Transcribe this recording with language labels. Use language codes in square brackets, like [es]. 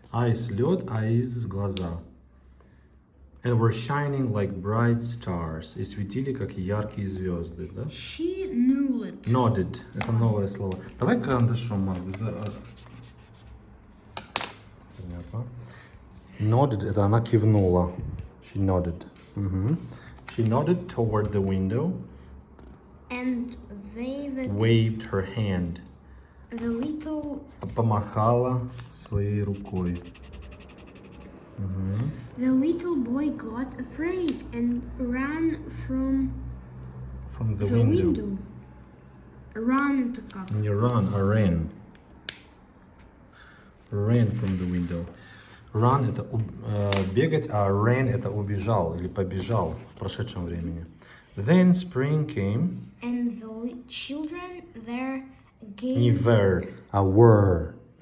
[en] Ice [ru] лед, [en] eyes [ru] глаза. [en] And were shining like bright stars. [ru] И светили, как яркие звезды, да? [en] She nodded. [ru] Nodded. Это новое слово. Давай карандашом, Марк. Понятно. Nodded, это она кивнула. [en] She nodded. She nodded toward the window. And waved her hand. The little [ru] Помахала своей рукой. [en] The little boy got afraid and ran from the window. [ru] Run это как? Не [en] run, а ran. Ran from the window. [ru] Run это бегать, а ran это убежал или побежал в прошедшем времени. [en] Then spring came. And the children there again [ru] Не were, а were.